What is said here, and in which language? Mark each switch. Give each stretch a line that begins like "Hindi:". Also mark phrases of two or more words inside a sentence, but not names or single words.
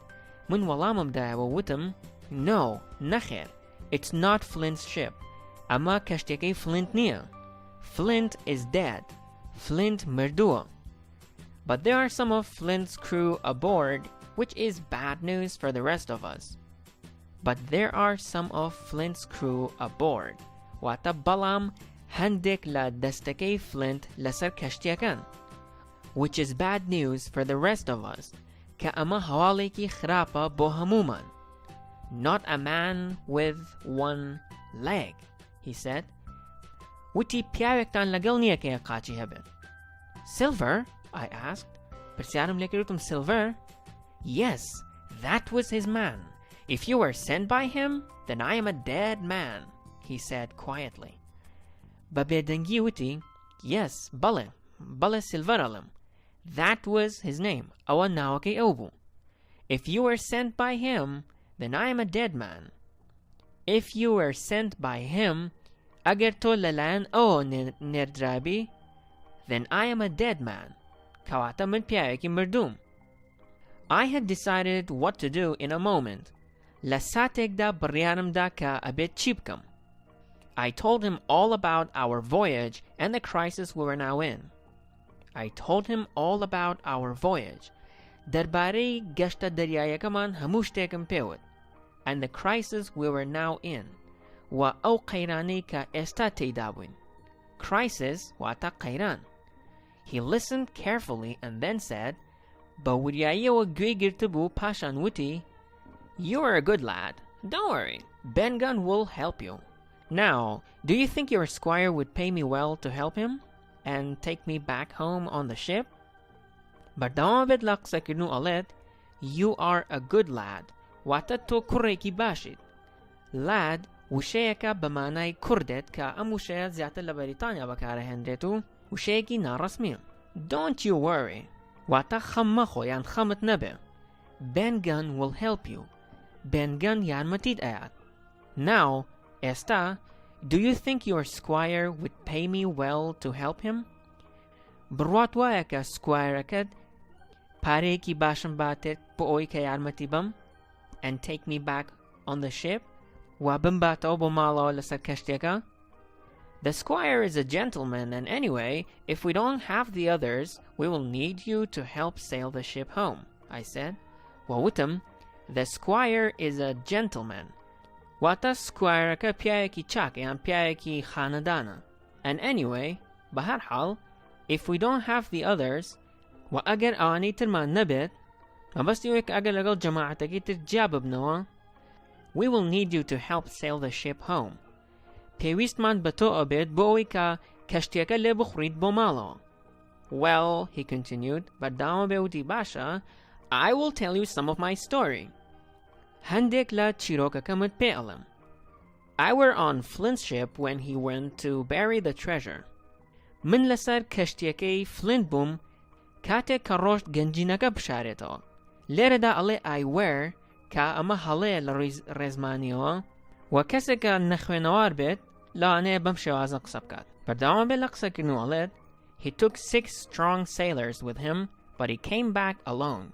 Central Kurdish: من وەڵامم دایەوە وتم No, نەخێر.
English: It's not Flint's ship.
Central Kurdish: ئەمە کەشتێکەی فلنت نییە.
English: Flint is dead. Flint مردووە. But there are some of Flint's crew aboard, which is bad news for the rest of us. But there are some of Flint's crew aboard.
Central Kurdish: واتە بەڵام هەندێک لە دەستەکەی Flint لەسەر کەشتیەکەن.
English: Which is bad news for the rest of us.
Central Kurdish: کە ئەمە هەواڵێکی خراپە بۆ هەمومان.
English: Not a man with one leg, he said.
Central Kurdish: وتی پیاوێکتان لەگەڵ نییە کە یەک قاچی هەبێت.
English: Silver? I asked.
Central Kurdish: پرسیارم لێکردم Silver?
English: Yes, that was his man. If you were sent by him, then I am a dead man, he said quietly.
Central Kurdish: بەبێدەنگی وتی Yes, بەڵێ Silver ئەڵێم.
English: That was his name.
Central Kurdish: ئەوە ناوەکەی ئەو بوو.
English: If you were sent by him, then I am a dead man. If you were sent by him,
Central Kurdish: ئەگەر تۆ لەلایەن ئەوە نێردرابی,
English: then I am a dead man.
Central Kurdish: کەواتە من پیاوێکی مردووم.
English: I had decided what to do in a moment.
Central Kurdish: لە ساتێکدا بڕیارمدا کە ئەبێت چی بکەم.
English: I told him all about our voyage and the crisis we were now in. I told him all about our voyage.
Central Kurdish: دەربارەی گەشتە دەریایەکەمان هەموو شتێکم پێوت.
English: And the crisis we were now in.
Central Kurdish: و ئەو قەیرانەی کە ئێستا تێیدا بووین. Crisis واتە قەیران.
English: He listened carefully and then said,
Central Kurdish: بە وریاییەوە گوێی گرتبوو پاشان وتی,
English: You are a good lad. Don't worry. Ben Gunn will help you. Now, do you think your squire would pay me well to help him and take me back home on the ship?
Central Kurdish: بەردەوام بێت لە قسەکردن و ئەڵێت,
English: You are a good lad.
Central Kurdish: واتە تۆ کوڕێکی باشیت. Lad وشەیەکە بە مانای کوردێت کە ئەم وشەیە زیاتر لە بەریتانیا بەکارەهێنرێت و وشەیەکی ناڕەسمیە.
English: Don't you worry.
Central Kurdish: واتە خەم مەخۆ یان خەمت نەبێ.
English: Ben Gunn will help you. Ben Gunn
Central Kurdish: یارمەتیت ئەیات.
English: Now, ئێستا, do you think your squire would pay me well to help him?
Central Kurdish: بڕوات وایە کە سکوایرەکەت پارەیەکی باشم باتێت بۆ ئەوەی کە یارمەتی بم
English: and take me back on the ship
Central Kurdish: و بمباتەوە بۆ ماڵەوە لەسەر کەشتێکە?
English: The squire is a gentleman, and anyway, if we don't have the others, we will need you to help sail the ship home, I said. ووتم, the squire is a gentleman.
Central Kurdish: واتە سکوایرەکە پیاوێکی چاکە یان پیاوێکی خانەدانە.
English: And anyway,
Central Kurdish: بەهەر حاڵ,
English: if we don't have the others,
Central Kurdish: و ئەگەر ئەوانەی ترمان نەبێت, مەبەستی وەیە کە ئەگەر لەگەڵ جەماعەتەکەی تر جیا ببنەوە,
English: we will need you to help sail the ship home.
Central Kurdish: پێویستمان بە تۆ ئەبێت بۆ ئەوەی کە کەشتیەکە لێ بخوڕیت بۆ ماڵەوە.
English: Well, he continued,
Central Kurdish: بەردەوام بێوتی باشە,
English: I will tell you some of my story.
Central Kurdish: هەندێک لە چیرۆکەکەمت پێ ئەڵێم.
English: I were on Flint's ship when he went to bury the treasure.
Central Kurdish: من لەسەر کەشتیەکەی Flint بووم کاتێک کە ڕۆشت گەنجینەکە بشارێتەوە. لێرەدا ئەڵێ
English: I were
Central Kurdish: کە ئەمە هەڵەیە لە ڕێزمانیەوە و کەسێک کە نەخوێنەوار بێت لەوانەیە بەم شێوازە قسە بکات. بەردەوام بێت لە قسەکردن و ئەڵێت
English: He took 6 strong sailors with him, but he came back alone.